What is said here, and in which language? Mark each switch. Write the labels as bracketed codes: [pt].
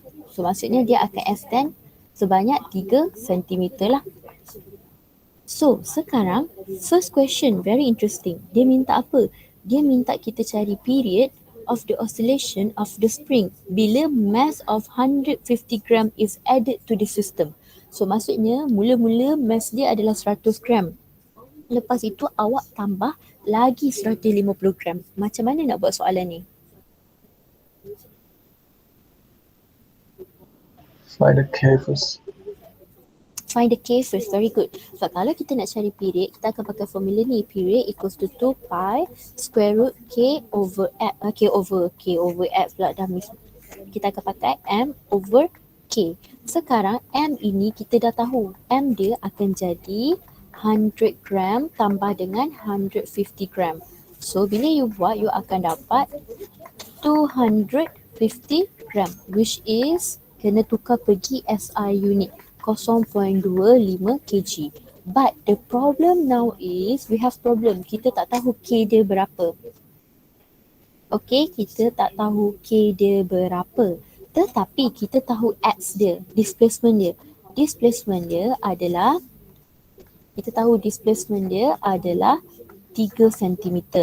[ms] So maksudnya dia akan extend sebanyak 3 cm lah. So, sekarang [en] first question very interesting. [ms] Dia minta apa? Dia minta kita cari [en] period of the oscillation of the spring [ms] bila [en] mass of 150 gram is added to the system. [ms] So, maksudnya mula-mula mass dia adalah 100 gram. Lepas itu awak tambah lagi 150 gram. Macam mana nak buat soalan ni? [en] Find the K first. Find the K first. Very good. [ms] So, kalau kita nak cari period, kita akan pakai formula ni. [en] Period equals to 2 pi square root K over F. [ms] K over F pula dah miss. Kita akan pakai M over K. Sekarang M ini kita dah tahu. M dia akan jadi 100 gram tambah dengan 150 gram. So, bila you buat, you akan dapat 250 gram [en] which is [ms] kena tukar pergi SI unit 0.25 kg. [en] But the problem now is we have problem. [ms] Kita tak tahu K dia berapa. Okay, kita tak tahu K dia berapa. Tetapi kita tahu X dia, displacement dia. Displacement dia adalah, kita tahu displacement dia adalah 3 cm.